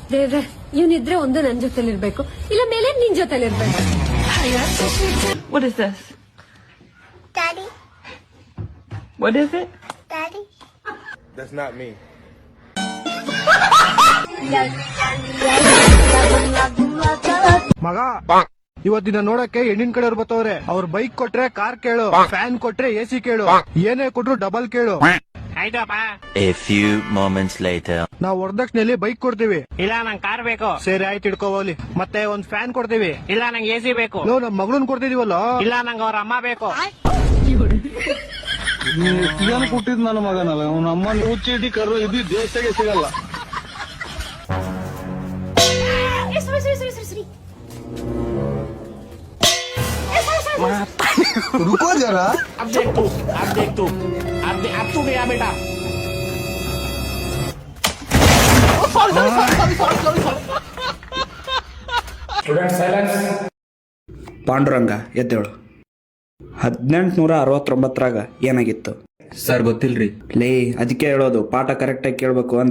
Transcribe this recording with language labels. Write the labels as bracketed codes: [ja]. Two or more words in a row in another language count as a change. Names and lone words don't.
[kn] ದೇವ್ರೆ ಇವನಿದ್ರೆ ಒಂದು ನನ್ ಜೊತೆಲಿರ್ಬೇಕು, ಇಲ್ಲ ಮೇಲೆ ನಿನ್ ಜೊತೆಲಿರ್ಬೇಕು. [en] What is this? Daddy. What is it? Daddy. That's not me. [kn] ಮಗ ಇವತ್ತಿನ ನೋಡಕ್ಕೆ ಹೆಣ್ಣಿನ ಕಡೆಯವ್ರು ಬರ್ತವ್ರೆ. ಅವ್ರ ಬೈಕ್ ಕೊಟ್ರೆ ಕಾರ್ ಕೇಳು, ಫ್ಯಾನ್ ಕೊಟ್ರೆ ಎಸಿ ಕೇಳು, ಏನೇ ಕೊಟ್ರು ಡಬಲ್ ಕೇಳು. [en] A few moments later. [kn] ನಾವ್ ವರದಕ್ಷಿಣೆಯಲ್ಲಿ ಬೈಕ್ ಕೊಡ್ತೀವಿ. ಇಲ್ಲ ನಂಗೆ ಕಾರ್ ಬೇಕು. ಸರಿ ಆಯ್ತು ಇಟ್ಕೋಲಿ. ಮತ್ತೆ ಒಂದ್ ಫ್ಯಾನ್ ಕೊಡ್ತೀವಿ. ಇಲ್ಲ ನಂಗೆ ಎಸಿ ಬೇಕು. ನಮ್ ಮಗಳನ್ ಕೊಡ್ತಿದೀವಲ್ಲ. ಇಲ್ಲ ನಂಗೆ ಅವ್ರ ಅಮ್ಮ ಬೇಕು. ಏನು ಕೊಟ್ಟಿದ್ ನನ್ನ ಮಗನಲ್ಲ, ಅವನ ಅಮ್ಮನ ಹುಚ್ಚಿಡಿ ಕರು ಇದು ದೇಶಕ್ಕೆ ಸಿಗಲ್ಲ. [hi] रुको जरा. अब देख तू अब तू गया बेटा. [kn] ಪಾಂಡುರಂಗ ಎದ್ದೇಳು. 1869 ಏನಾಗಿತ್ತು ಸರ್? ಗೊತ್ತಿಲ್ರಿ. ಲೇ ಅದಕ್ಕೆ ಹೇಳೋದು ಪಾಠ ಕರೆಕ್ಟಾಗಿ ಕೇಳ್ಬೇಕು ಅಂತ.